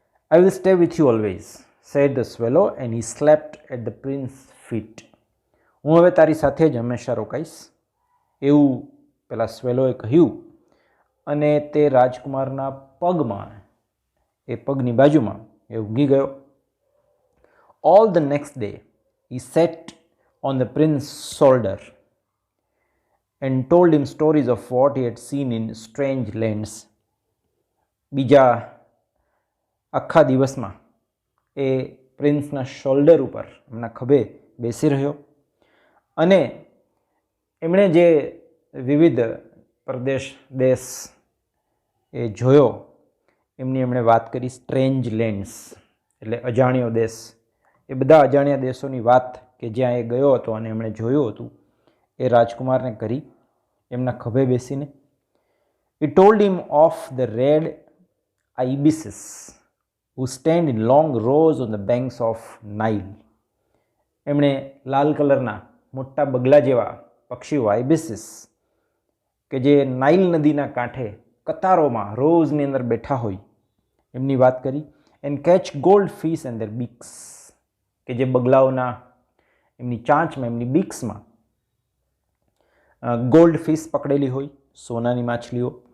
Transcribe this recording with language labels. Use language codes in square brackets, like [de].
[en] I will stay with you always, said the swallow and he slept at the prince feet. [gu] હું હવે તારી સાથે જ હંમેશા રોકાઈશ, એવું પેલા સ્વેલોએ કહ્યું. અને તે રાજકુમારના પગમાં, એ પગની બાજુમાં એ ઊંઘી ગયો. [en] All the next day he sat on the prince's shoulder and told him stories of what he had seen in strange lands. [gu] બીજા આખા દિવસમાં એ પ્રિન્સના શોલ્ડર ઉપર, એમના ખભે બેસી રહ્યો, અને એમણે જે વિવિધ પ્રદેશ, દેશ એ જોયો એમની એમણે વાત કરી. [en] strange lands [gu] એટલે અજાણ્યો દેશ. એ બધા અજાણ્યા દેશોની વાત કે જ્યાં એ ગયો હતો અને એમણે જોયું હતું એ રાજકુમારને કરી, એમના ખભે બેસીને. [en] He told him of the red ibises who stand in long rows on the banks of Nile. [gu] એમણે લાલ કલરના મોટા બગલા જેવા પક્ષીઓ આઇબિસિસ કે જે નાઇલ નદીના કાંઠે કતારોમાં રોઝની અંદર બેઠા હોય એમની વાત કરી. [en] and catch goldfish and their beaks, [gu] કે જે બગલાઓના એમની ચાંચમાં, એમની બીક્સમાં ગોલ્ડ ફિશ પકડેલી હોય, સોનાની માછલીઓ.